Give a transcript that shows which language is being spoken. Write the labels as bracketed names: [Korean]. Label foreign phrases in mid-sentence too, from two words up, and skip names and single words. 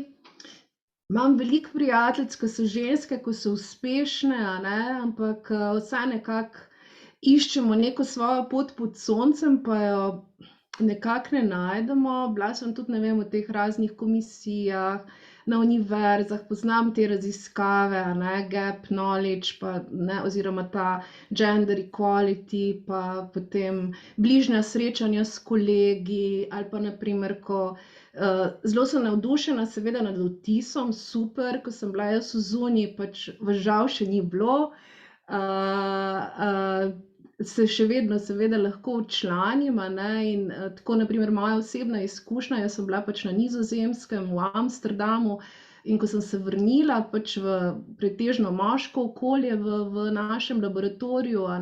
[Slovenian] Imam veliko prijateljic, ki so ženske, ko so uspešne, ampak vsaj nekako iščemo neko svojo pot pod soncem, pa jo nekako ne najdemo. Bila sem tudi, ne vem, v teh raznih komisijah, na univerzah, poznam te raziskave, [English] gap knowledge, [Slovenian] pa, oziroma ta [English] gender equality, [Slovenian] pa potem bližnja srečanja s kolegi, ali pa naprimer, zelo sem navdušena seveda nad Vtisom, super, ko sem bila jaz v Zuni, pač vas žal še ni bilo, se še vedno seveda lahko včlanim, in tako naprimer moja osebna izkušnja, jaz sem bila pač na Nizozemskem, v Amsterdamu, in ko sem se vrnila pač v pretežno moško okolje v našem laboratoriju,